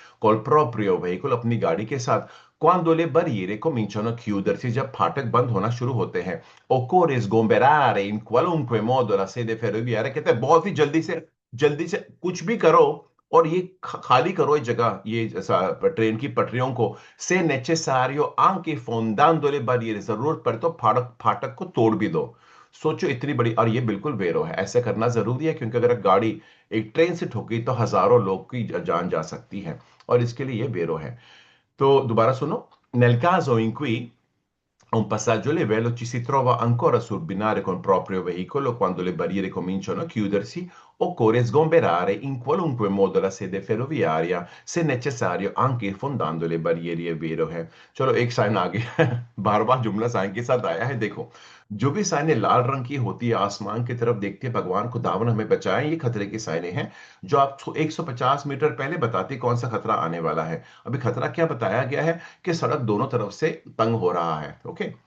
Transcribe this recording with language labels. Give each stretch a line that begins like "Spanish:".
Italian: col proprio veicolo,
Hindi: अपनी गाड़ी के साथ,
Italian: quando le barriere cominciano a chiudersi,
Hindi: जब फाटक बंद होना शुरू होते हैं,
Italian: occorre sgomberare in qualunque modo la sede ferroviaria,
Hindi: कहते हैं बहुत ही जल्दी से कुछ भी करो और ये खाली करो ये जगह, ये ट्रेन की पटरियों को, से
Italian: necessario anche fondando le barriere,
Hindi: जरूरत पड़े तो फाटक फाटक को तोड़ भी दो। सोचो इतनी बड़ी, और ये बिल्कुल वेरो है, ऐसा करना जरूरी है, क्योंकि अगर गाड़ी एक ट्रेन से ठुकी तो हजारों लोग की जान जा सकती है, और इसके लिए ये बेरो है। तो दोबारा सुनो।
Italian: Nel caso in cui a un passaggio a livello ci si trova ancora sul binario col proprio veicolo, quando le barriere cominciano a chiudersi, occorre sgomberare in qualunque modo la sede ferroviaria, se necessario anche fondando le barriere, è vero है।
Hindi: चलो एक sign आ गया बार बार जुमला sign के साथ आया है, देखो। जो भी साइनें लाल रंग की होती है, आसमान की तरफ देखते हैं, भगवान खुदावन हमें बचाए, ये खतरे की साइनें हैं, जो आप 150 मीटर पहले बताती कौन सा खतरा आने वाला है। अभी खतरा क्या बताया गया है कि सड़क दोनों तरफ से तंग हो रहा है, ओके।